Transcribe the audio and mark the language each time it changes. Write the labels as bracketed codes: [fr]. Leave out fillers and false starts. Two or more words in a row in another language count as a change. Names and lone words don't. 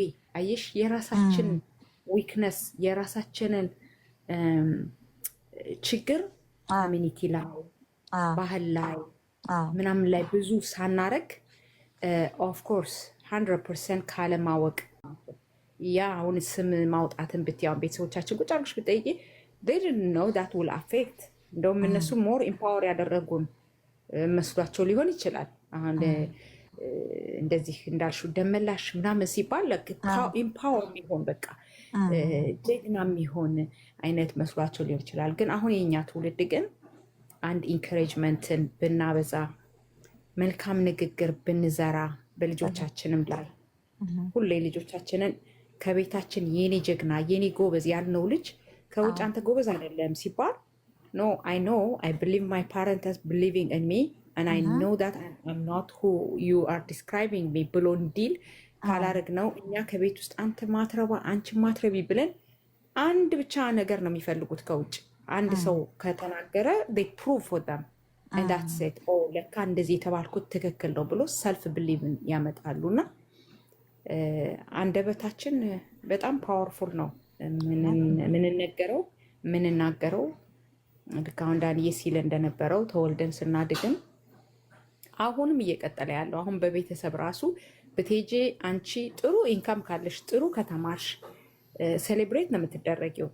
[am] አየሽ የራሳችን ዊክነስ የራሳችንን ችግር ኮሚኒቲ ላይ ባህል ላይ ምናምን ላይ ብዙ ሳናረግ [en] of course [am] 100% ካለማወቅ ያ አሁን ስም ማውጣትን ብትያውን ቤተሰቦቻችን ቁጭ አድርገሽ ብትጠይቂ [en] they didn't know that will affect [am] እንደውም እነሱ [en] more empower [am] ያደረጉን መስሏቸው ሊሆን ይችላል። አሁን እንደዚህ እንዳልሽው ደመላሽ ምናምን ሲባል ኢምፓወር የሚሆን በቃ ጀግና የሚሆን አይነት መስሏቸው ሊሆን ይችላል። ግን አሁን የኛ ትውልድ ግን አንድ ኢንካሬጅመንትን ብናበዛ መልካም ንግግር ብንዘራ በልጆቻችንም ላይ ሁሌ ልጆቻችንን ከቤታችን የኔ ጀግና የኔ ጎበዝ ያልነው ልጅ ከውጭ አንተ ጎበዝ አይደለም ሲባል [en] no I know I believe my parents as believing in me and I know that I'm not who you are describing me [am] ብሎ እንዲል ካላረግ ነው እኛ ከቤት ውስጥ አንተ ማትረባ አንቺ ማትረቢ ብለን አንድ ብቻ ነገር ነው የሚፈልጉት ከውጭ አንድ ሰው ከተናገረ [en] they prove for them and that's it [am] oh ለካ እንደዚህ የተባልኩት ትክክል ነው ብሎ [en] self believe [am] ያመጣሉና አንደበታችን በጣም ፓወርፉል ነው። ምንናገረው ልክ አሁን ዳንዬ ሲል እንደነበረው ተወልደን ስናድግም አሁንም እየቀጠለ ያለው አሁን በቤተሰብ ራሱ በቴጄ አንቺ ጥሩ ኢንካም ካለሽ ጥሩ ከተማርሽ ሴሌብሬት ነው የምትደረጊው።